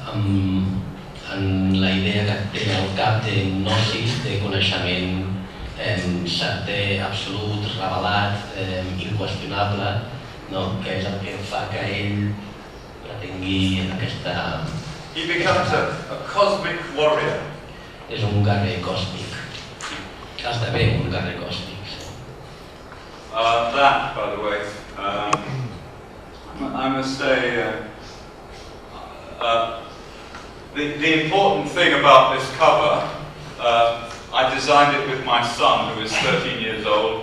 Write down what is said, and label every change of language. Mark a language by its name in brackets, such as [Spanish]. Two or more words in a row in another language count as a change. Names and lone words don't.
[Catalan] en la idea que té al cap de gnosis, de coneixement certer, absolut, revelat, inqüestionable, que és el que fa que ell pretengui aquesta... [English] He becomes a cosmic warrior. [Catalan] És un guerrer còsmic. Esdevé un guerrer còsmic. [English] That, by the way, I must say, the important thing about this cover, I designed it with my son, who is 13 years old.